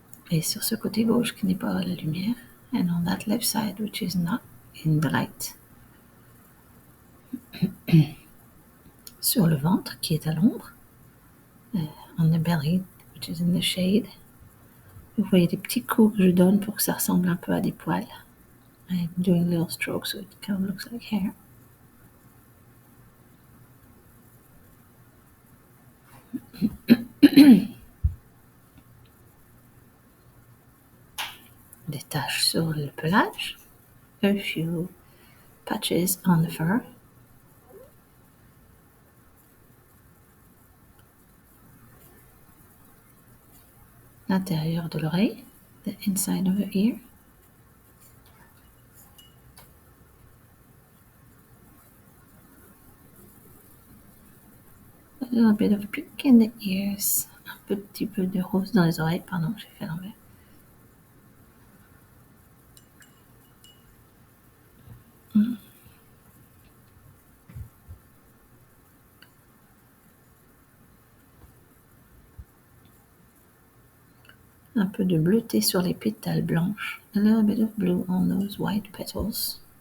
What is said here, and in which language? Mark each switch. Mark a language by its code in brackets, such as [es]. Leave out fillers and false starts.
[fr] Et sur ce côté gauche qui n'est pas à la lumière, [en] and on that left side which is not in the light. [fr] Sur le ventre qui est à l'ombre, [en] on the belly which is in the shade. [fr] Vous voyez des petits coups que je donne pour que ça ressemble un peu à des poils. [en] I'm doing little strokes so it kind of looks like hair. [fr] Des taches sur le pelage. [en] A few patches on the fur. [fr] L'intérieur de l'oreille, [en] the inside of the ear. A little bit of pink in the ears. [fr] Un petit peu de rose dans les oreilles. Pardon, j'ai fait l'envers. Un peu de bleuté sur les pétales blanches. [en] A little bit of blue on those white petals.